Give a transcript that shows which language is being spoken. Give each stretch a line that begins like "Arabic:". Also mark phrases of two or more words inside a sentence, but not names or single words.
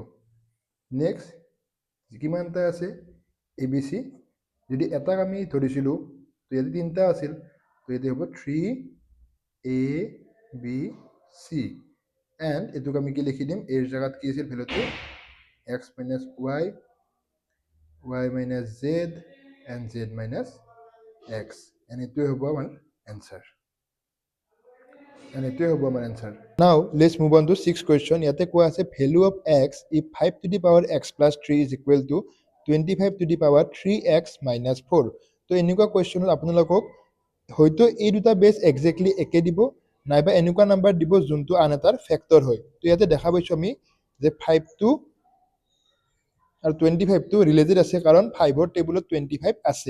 Assamese: নেক্সট কিমানটা আছে এ বি চি, যদি এটাক আমি ধৰিছিলোঁ তো ইয়াতে তিনিটা আছিল, তো ইয়াতে হ'ব 3 এ বি চি, এণ্ড এইটোক আমি কি লিখি দিম, এৰ জেগাত কি আছিল ভেলুটো
English: x minus y, y minus z, and z minus x,
Assamese: এণ্ড এইটোৱে হ'ব আমাৰ এনচাৰ।
English: Now let's move on to sixth question.
Assamese: ইয়াতে কোৱা আছে
English: value of x if 5 to the power x plus 3 is equal to 25 to the power 3x minus 4.
Assamese: তো এনেকুৱা কুৱেশ্যনত আপোনালোকক হয়তো এই দুটা বেছ একজেক্টলি একে দিব, নাইবা এনেকুৱা নাম্বাৰ দিব যোনটো আন এটাৰ ফেক্টৰ হয়। তো ইয়াতে দেখা পাইছোঁ আমি যে 5টো আৰু 25টো ৰিলেটেড আছে, কাৰণ 5ৰ টেবুলত 25 আছে।